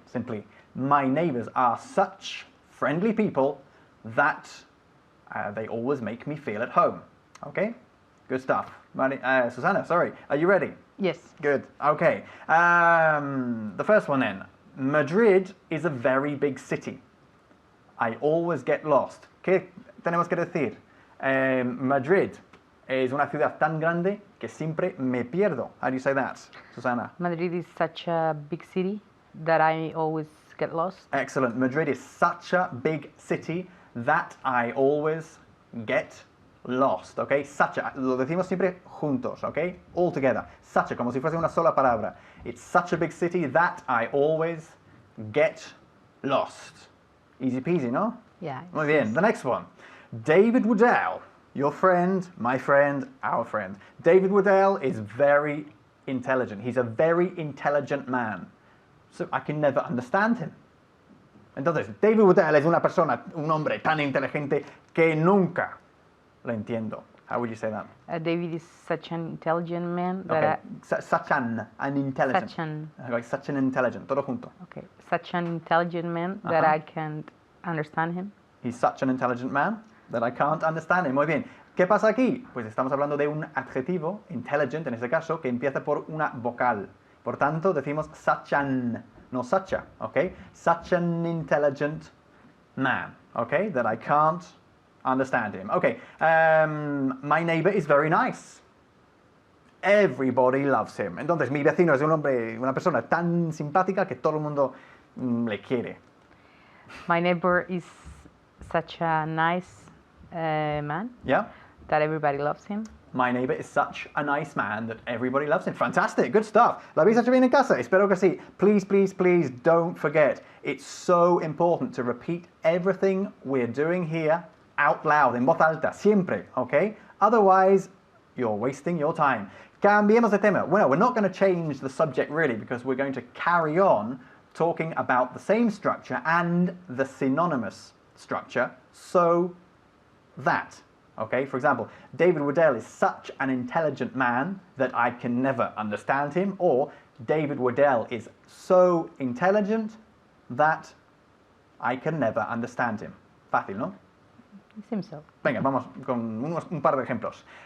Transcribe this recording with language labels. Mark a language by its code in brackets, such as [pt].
[en] Simply, my neighbors are such friendly people that they always make me feel at home. Okay, good stuff. Susana, sorry, are you ready? Yes. Good, okay. The first one then. Madrid is a very big city. I always get lost. [es] ¿Qué tenemos que decir? Madrid es una ciudad tan grande que siempre me pierdo. [en] How do you say that, Susana? Madrid is such a big city that I always get lost. Excellent. Madrid is such a big city that I always get lost. Okay? Such a, [es] lo decimos siempre juntos, [en] okay? All together. [es] Such a, como si fuese una sola palabra. [en] It's such a big city that I always get lost. Easy peasy, no? Yeah. [es] Muy bien. [en] The next one. David Woodell, your friend, my friend, our friend. David Woodell is very intelligent. He's a very intelligent man. So I can never understand him. [es] Entonces, David Woodell es una persona, un hombre tan inteligente que nunca lo entiendo. [en] How would you say that? David is such an intelligent man that okay. Such an intelligent. Such an intelligent. [es] Todo junto. [en] Okay. Such an intelligent man that I can't understand him. He's such an intelligent man that I can't understand him. [es] Muy bien. ¿Qué pasa aquí? Pues estamos hablando de un adjetivo, intelligent en este caso, que empieza por una vocal. Por tanto, decimos such an, no sucha, okay? [en] Such an intelligent man, okay? That I can't understand him. Okay, my neighbor is very nice. Everybody loves him. [es] Entonces, mi vecino es un hombre, una persona tan simpática que todo el mundo le quiere. [en] My neighbor is such a nice man. Yeah. That everybody loves him. My neighbor is such a nice man that everybody loves him. Fantastic, good stuff. [es] ¿Lo habéis hecho bien en casa? Espero que sí. [en] Please, please, please don't forget. It's so important to repeat everything we're doing here out loud, [es] en voz alta, [en] siempre, okay? Otherwise, you're wasting your time. [es] Cambiemos de tema. [en] Well, we're not going to change the subject really because we're going to carry on talking about the same structure and the synonymous structure, so that, okay? For example, David Woodell is such an intelligent man that I can never understand him, or David Woodell is so intelligent that I can never understand him. [es] Fácil, ¿no? [en] It seems so. [es] Venga, vamos con un par de ejemplos.